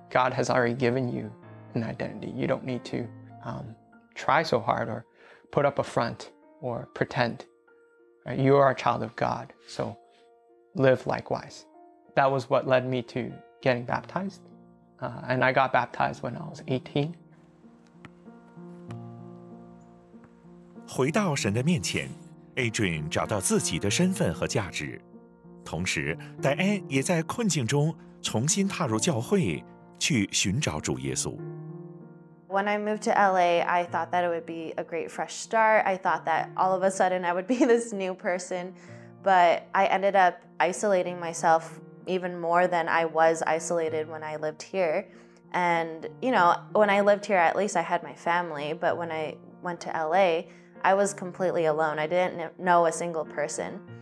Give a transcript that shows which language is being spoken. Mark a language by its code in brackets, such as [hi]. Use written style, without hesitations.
[en] God has already given you an identity. You don't need to try so hard or put up a front or pretend. Right? You are a child of God, so live likewise. That was what led me to getting baptized. And I got baptized when I was 18. [zh] 回到神的面前 ，Adrian 找到自己的身份和价值。同时，戴安也在困境中重新踏入教会，去寻找主耶稣。 [en] When I moved to LA, I thought that it would be a great fresh start. I thought that all of a sudden I would be this new person, but I ended up isolating myself even more than I was isolated when I lived here. And, you know, when I lived here, at least I had my family, but when I went to LA, I was completely alone. I didn't know a single person.